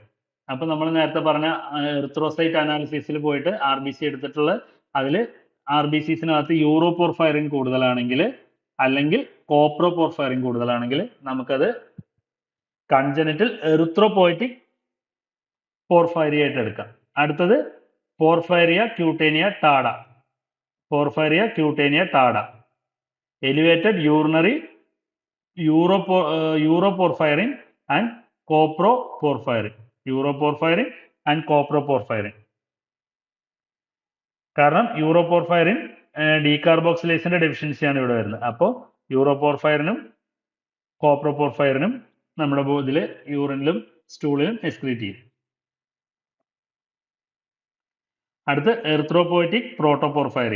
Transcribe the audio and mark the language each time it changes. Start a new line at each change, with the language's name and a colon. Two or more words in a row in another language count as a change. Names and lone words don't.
Malayalam: അപ്പൊ നമ്മൾ നേരത്തെ പറഞ്ഞ എറിത്രോസൈറ്റ് അനാലിസിസിൽ പോയിട്ട് RBC എടുത്തിട്ടുള്ള അതിൽ RBCസിനകത്ത് യൂറോപോർഫൈറിൻ കൂടുതലാണെങ്കിൽ അല്ലെങ്കിൽ കോപ്രോപോർഫൈറിൻ കൂടുതലാണെങ്കിൽ നമുക്കത്
English: congenital erythropoietic porphyria
Malayalam: ആയിട്ട് എടുക്കാം. അടുത്തത്
English: porphyria cutanea tarda. porphyria cutanea tarda. Elevated urinary uroporphyrin and coproporphyrin. Uroporphyrin and coproporphyrin.
Malayalam: കാരണം യൂറോപോർഫൈറിൻ ഡീകാർബോക്സിലേസിന്റെ ഡെഫിഷ്യൻസിയാണ് ഇവിടെ വരുന്നത്. അപ്പോൾ യൂറോപോർഫൈറിനും കോപ്രോപോർഫൈറിനും നമ്മുടെ ഇതിൽ യൂറിനിലും സ്റ്റൂളിലും എക്സ്ക്രീറ്റ് ചെയ്യും. അടുത്ത്
English: erythropoietic protoporphyria.